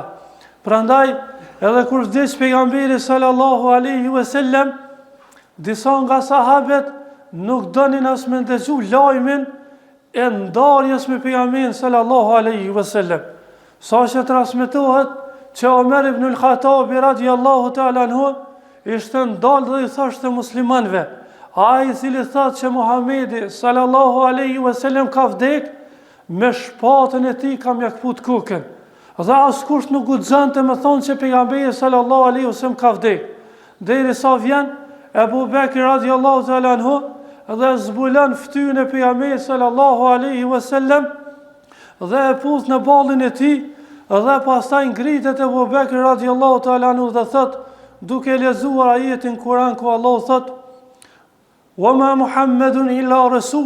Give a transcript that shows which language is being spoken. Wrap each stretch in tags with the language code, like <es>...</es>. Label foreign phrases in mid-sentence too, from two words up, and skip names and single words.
<sq>Prandaj, edhe kur vdes pejgamberi</sq> <ar>صلى الله عليه وسلم,</ar> <sq>disa nga sahabët nuk donin as me ndëgju lajmin e ndarjes me pejgamberin</sq> <ar>صلى الله عليه وسلم.</ar> <sq>Sa që transmetohet që Omer ibn al-Khattabi</sq> <ar>رضي الله تعالى عنه</ar> <sq>ishte ndalë dhe i thoshte muslimanëve: ai i cili thotë që Muhamedi</sq> <ar>صلى الله عليه وسلم</ar> <sq>ka vdek, me shpatën e tij kam ja kaput kokën. Dhe askush nuk guxonte me thonë që pejgamberi</sq> <ar>صلى الله عليه وسلم</ar> <sq>ka vdek. Derisa vjen Abu Bekri</sq> <ar>رضي الله تعالى عنه</ar> <sq>dhe zbulon fytyrën e pejgamberit</sq> <ar>صلى الله عليه وسلم</ar> <sq>dhe e puth në ballin e tij, dhe pastaj ngritet Abu Bekri</sq> <ar>رضي الله تعالى عنه</ar> <sq>dhe thot, duke lexuar ajetin Kur'an ku Allah thot:</sq> <ar>"وما محمد إلا رسول."</ar>